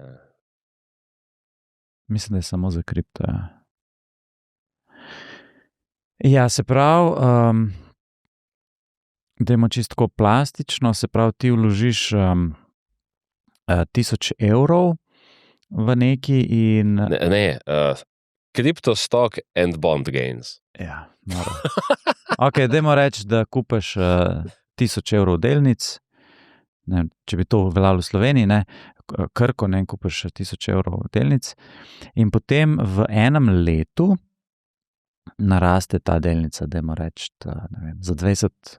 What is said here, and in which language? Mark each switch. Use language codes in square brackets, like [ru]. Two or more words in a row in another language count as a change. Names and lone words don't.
[sl] Mislim, da je samo za kripto, ja. Ja, se pravi, dajmo čisto plastično, se pravi, ti vložiš 1000 evrov v neki in... Ne, [en] crypto stock and bond gains. [sl] Ja, mora. Ok, dajmo reči, da kupiš 1000 evrov delnic, ne, če bi to veljalo v Sloveniji, ne, Krko, ne, kupiš 1000 evrov delnic in potem v enem letu naraste ta delnica, dajmo reči, ne vem, za 20%.